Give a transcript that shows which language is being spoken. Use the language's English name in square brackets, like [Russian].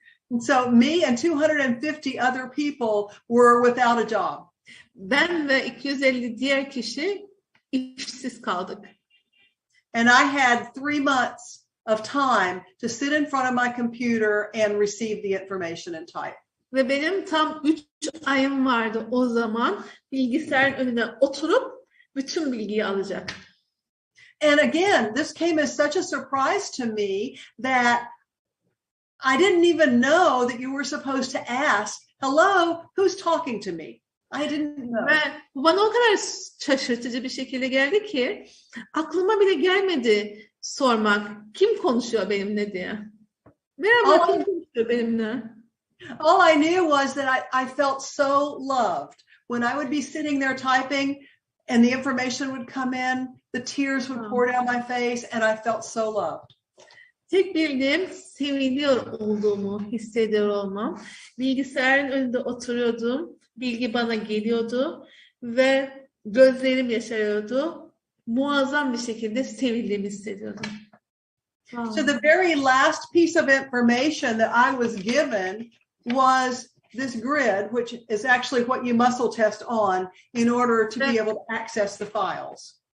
[English] And so me and 250 other people were without a job. [Turkish] Ben ve 250 diğer kişi işsiz kaldık. [English] And I had 3 months of time to sit in front of my computer and receive the information and type. [Turkish] Ve benim tam 3 ayım vardı o zaman bilgisayarın önüne oturup bütün bilgiyi alacak. [English] And again, this came as such a surprise to me that I didn't even know that you were supposed to ask, hello, who's talking to me? I didn't know. [Turkish] Ve bu bana o kadar şaşırtıcı bir şekilde geldi ki aklıma bile gelmedi sormak. Kim konuşuyor benimle diye. Merhaba, kim konuşuyor benimle? [English] All I knew was that I felt so loved. When I would be sitting there typing and the information would come in, the tears would pour down my face and I felt so loved. [Turkish] Tek bildiğim seviliyor olduğumu hissediyor olmam. Bilgisayarın önünde oturuyordum. Bilgi bana geliyordu ve gözlerim yaşarıyordu. Muazzam bir şekilde sevildiğimi hissediyordum. [English] Wow. So the very last piece of information that I was given was this grid, which is actually what you muscle test on in order to be able to access the files.